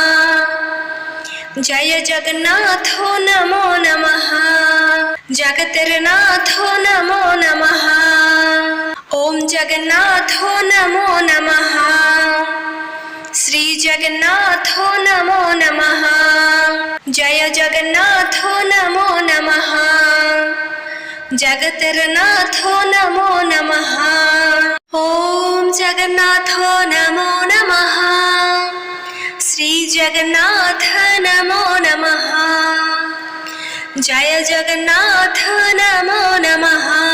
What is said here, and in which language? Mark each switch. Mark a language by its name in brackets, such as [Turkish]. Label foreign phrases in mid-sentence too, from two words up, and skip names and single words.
[Sanskrit] জয় জগন্নাথ নমো নমঃ। [Bangla] জগতের নাথ নমো নমঃ। [Sanskrit] ওম জগন্নাথ নমো নমঃ। শ্রী জগন্নাথ নমো নমঃ। জয় জগন্নাথ নমো নমঃ। जगतर्नाथो नमो नमः। ॐ जगन्नाथो नमो नमः। श्री जगन्नाथ नमो नमः। जय जगन्नाथ नमो नमः।